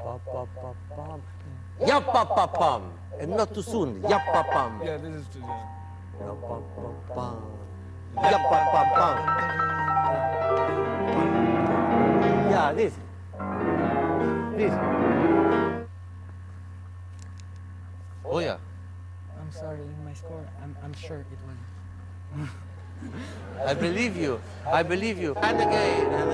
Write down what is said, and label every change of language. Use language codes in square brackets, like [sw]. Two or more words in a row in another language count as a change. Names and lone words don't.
[en] Yap-pa-pam. Yap-pa-pa-pam. And not too soon. Yap-pa-pam. Yeah, this is too young. Yap-pa-pa-pam. Yap-pa-pa-pam. Yeah, this. This. Oh yeah. I'm sorry, in my score, I'm sure it was. I believe you. I believe you. And again.